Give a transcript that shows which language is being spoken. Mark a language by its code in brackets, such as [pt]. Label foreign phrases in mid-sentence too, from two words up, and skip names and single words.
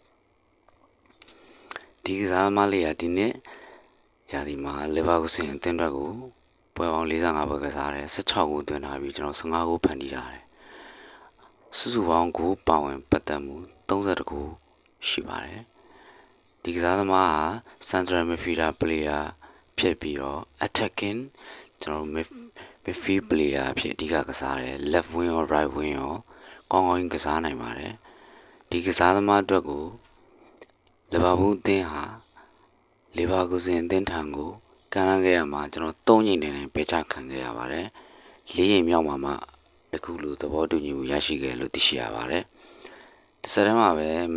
[my] ဒီကစားသမားလေးကဒီနှစ်ရာသီမှာလီဗာပူးဆင်အသင်းအတွက်ကိုပွဲပေါင်း45ပွဲကစားတယ်16ဂိုးသွင်းထားပြီးကျွန်တော်15ဂိုးဖန်တီးထားတယ်စုစုပေါင်းဂိုးပါဝင်ပတ်သက်မှု32ဂိုးရှိပါတယ်ဒီကစားသမားဟာ [en] Central Midfielder player [my] ဖြစ်ပြီးတော့ attacking ကျွန်တော် [en] midfield player [my] ဖြစ်အဓိကကစားတယ် [en] left wing [my] ရော [en] right wing [my] ရောကောင်းကောင်းကစားနိုင်ပါတယ်ဒီကစားသမားအတွက်ကိုလီဗာပူးအသင်းဟာလီဗာကူဆင်အသင်းထံကိုကမ်းလှမ်းခဲ့ရမှာ ကျွန်တော်3ချိန်နဲ့ပဲချခံခဲ့ရပါတယ်4ချိန်မြောက်မှာမှအခုလိုသဘောတူညီမှုရရှိခဲ့လို့သိရှိရပါတယ်ဒီစက်တမ်းမှာပဲမ